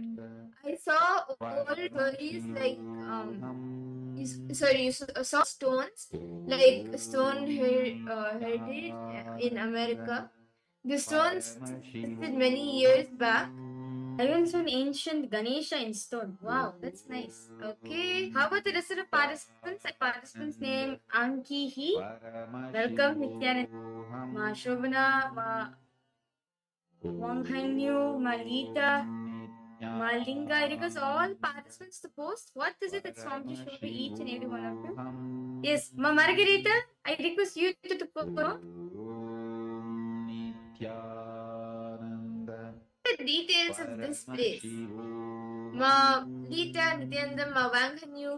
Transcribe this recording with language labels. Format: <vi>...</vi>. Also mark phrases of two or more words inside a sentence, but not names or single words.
<en>I saw old stories like you saw stones like stone heritage in America. The stones existed many years back. I even saw an ancient Ganesha in stone. Wow, that's nice. Okay, how about the rest of the participants? The participants name Anki He. Welcome, Nithyananda, Ma Shobana, Ma Wanghanyu, Ma Lita, Ma Linga. I request all participants to post. What is it that Swamiji showed to each and every one of you? Yes, Ma Margarita, I request you to post. The details of this place. Ma Lita, Nithyananda, Ma Wanghanyu.</en>